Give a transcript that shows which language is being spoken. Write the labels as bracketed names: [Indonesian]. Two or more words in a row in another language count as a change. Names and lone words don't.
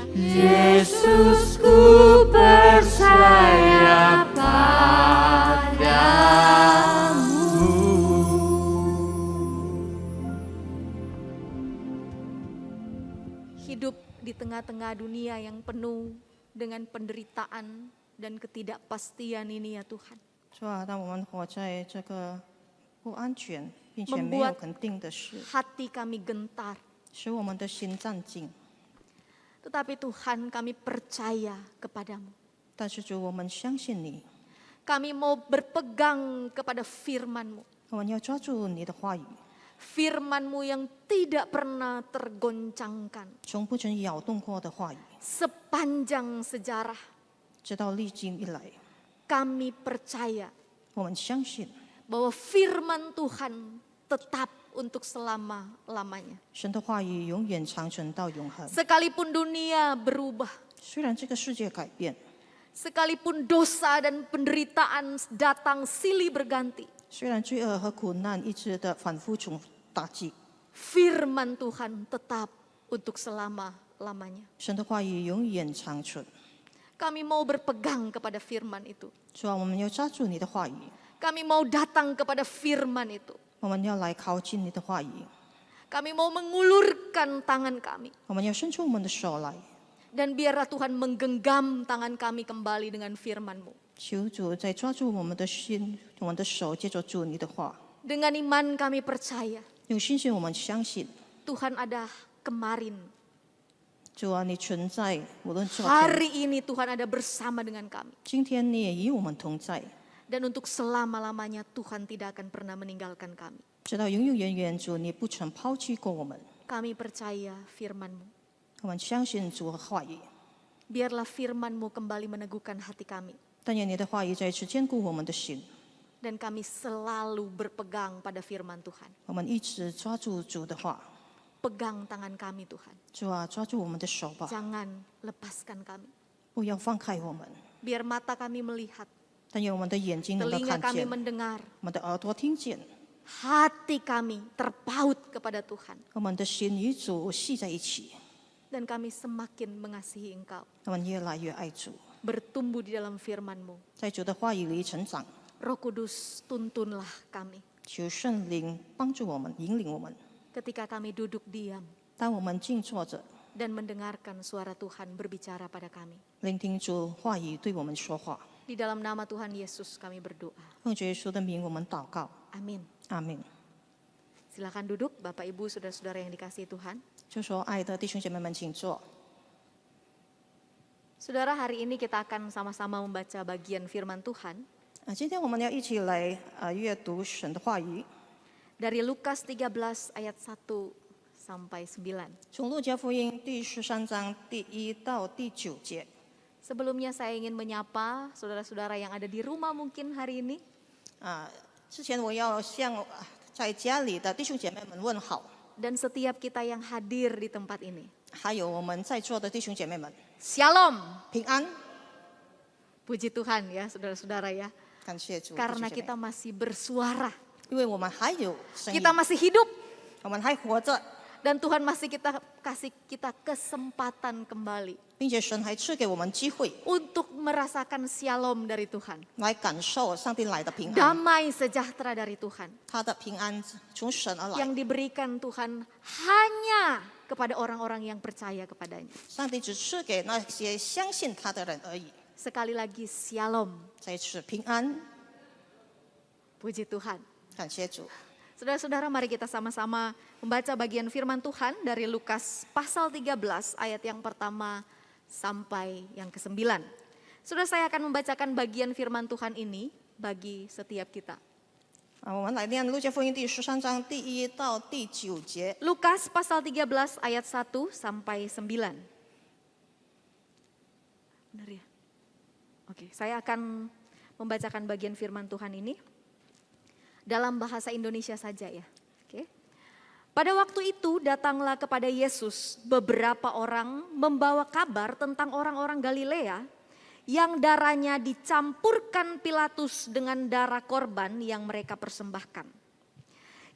[Indonesian] Yesusku percaya padamu. Hidup di tengah-tengah dunia yang penuh dengan penderitaan dan ketidakpastian ini ya Tuhan. [Chinese] 主啊，当我们活在这个不安全并且没有肯定的事， [Indonesian] Hati kami gentar. [Chinese] 使我们的心战惊。 [Indonesian] Tetapi Tuhan, kami percaya kepadamu. [Chinese] 但是主，我们相信你， [Indonesian] Kami mau berpegang kepada firman-Mu. [Chinese] 我们要抓住你的话语， [Indonesian] Firman-Mu yang tidak pernah tergoncangkan. [Chinese] 从不曾摇动过的话语， [Indonesian] Sepanjang sejarah [Chinese] 直到历经以来， [Indonesian] kami percaya [Chinese] 我们相信 [Indonesian] bahwa firman Tuhan tetap untuk selama-lamanya. [Chinese] 神的话语永远长存到永恒。 [Indonesian] Sekalipun dunia berubah, [Chinese] 虽然这个世界改变， [Indonesian] sekalipun dosa dan penderitaan datang silih berganti, [Chinese] 虽然罪恶和苦难一直的反复重打击， [Indonesian] firman Tuhan tetap untuk selama-lamanya. [Chinese] 神的话语永远长存。 [Indonesian] Kami mau berpegang kepada firman itu. [Chinese] 主啊，我们要抓住你的话语， [Indonesian] Kami mau datang kepada firman itu. [Chinese] 我们要来靠近你的话语， [Indonesian] Kami mau mengulurkan tangan kami. [Chinese] 我们要伸出我们的手来， [Indonesian] Dan biarlah Tuhan menggenggam tangan kami kembali dengan firman-Mu. [Chinese] 求主再抓住我们的心，我们的手，接着主你的话。 [Indonesian] Dengan iman kami percaya [Chinese] 有信心，我们相信 [Indonesian] Tuhan ada kemarin. [Chinese] 主啊，你存在，无论昨天、 [Indonesian] Hari ini Tuhan ada bersama dengan kami. [Chinese] 今天，你也与我们同在， [Indonesian] Dan untuk selama-lamanya Tuhan tidak akan pernah meninggalkan kami. [Chinese] 直到永永远远。主，你不曾抛弃过我们， [Indonesian] Kami percaya firman-Mu. [Chinese] 我们相信主的话语。 [Indonesian] Biarlah firman-Mu kembali meneguhkan hati kami. [Chinese] 但愿你的话语再次坚固我们的心， [Indonesian] Dan kami selalu berpegang pada firman Tuhan. [Chinese] 我们一直抓住主的话。 [Indonesian] Pegang tangan kami Tuhan. [Chinese] 主啊，抓住我们的手吧， [Indonesian] Jangan lepaskan kami. [Chinese] 不要放开我们。 [Indonesian] Biar mata kami melihat, [Chinese] 但愿我们的眼睛能够 [Indonesian] telinga [Chinese] 看 [Indonesian] kami [Chinese] 见， [Indonesian] mendengar, [Chinese] 我们的耳朵听见， [Indonesian] hati kami terpaut kepada Tuhan. [Chinese] 我们的心与主系在一起， [Indonesian] Dan kami semakin mengasihi Engkau. [Chinese] 我们越来越爱主， [Indonesian] Bertumbuh di dalam firman-Mu. [Chinese] 在主的话语里成长。 [Indonesian] Roh Kudus, tuntunlah kami. [Chinese] 求圣灵帮助我们，引领我们。 [Indonesian] Ketika kami duduk diam [Chinese] 当我们静坐着， [Indonesian] dan mendengarkan suara Tuhan berbicara pada kami. [Chinese] 聆听主话语对我们说话。 [Indonesian] Di dalam nama Tuhan Yesus kami berdoa. [Chinese] 奉主耶稣的名，我们祷告， [Indonesian] Amin. [Chinese] 阿门。 [Indonesian] Silakan duduk Bapak Ibu Saudara-saudara yang dikasihi Tuhan. [Chinese] 就说爱的弟兄姐妹们，请坐。 [Indonesian] Saudara, hari ini kita akan sama-sama membaca bagian firman Tuhan [Chinese] 今天我们要一起来阅读神的话语， [Indonesian] dari Lukas 13 ayat 1 sampai 9. [Chinese] 从路加福音第13章第1到第9节。 [Indonesian] Sebelumnya saya ingin menyapa saudara-saudara yang ada di rumah mungkin hari ini. [Chinese] 之前我要向在家里的弟兄姐妹们问好， [Indonesian] Dan setiap kita yang hadir di tempat ini. [Chinese] 还有我们在座的弟兄姐妹们， [Indonesian] Shalom. [Chinese] 平安。 [Indonesian] Puji Tuhan ya saudara-saudara ya. [Chinese] 感谢主， [Indonesian] Karena [Chinese] 弟兄姐 [Indonesian] kita [Chinese] 妹 [Indonesian] masih bersuara. [Chinese] 因为我们还有声音， [Indonesian] Kita masih hidup. [Chinese] 我们还活着， [Indonesian] Dan Tuhan masih kasih kita kesempatan kembali [Chinese] 并且神还赐给我们机会 [Indonesian] untuk merasakan shalom dari Tuhan. [Chinese] 来感受上帝来的平安， [Indonesian] Damai sejahtera dari Tuhan. [Chinese] 他的平安从神而来。 [Indonesian] Yang diberikan Tuhan hanya kepada orang-orang yang percaya kepadanya. [Chinese] 上帝只赐给那些相信他的人而已。 [Indonesian] Sekali lagi shalom. [Chinese] 再次平安， [Indonesian] Puji Tuhan. [Chinese] 感谢主。 [Indonesian] Saudara-saudara, mari kita sama-sama membaca bagian firman Tuhan dari Lukas pasal 13 ayat yang pertama sampai yang ke-9. Saudara, saya akan membacakan bagian firman Tuhan ini bagi setiap kita. [Chinese] 我们来念路加福音第13章第1到第9节。 [Indonesian] Lukas pasal 13 ayat 1 sampai 9. Benar ya? Oke, saya akan membacakan bagian firman Tuhan ini dalam bahasa Indonesia saja ya. Oke. Pada waktu itu datanglah kepada Yesus beberapa orang membawa kabar tentang orang-orang Galilea yang darahnya dicampurkan Pilatus dengan darah korban yang mereka persembahkan.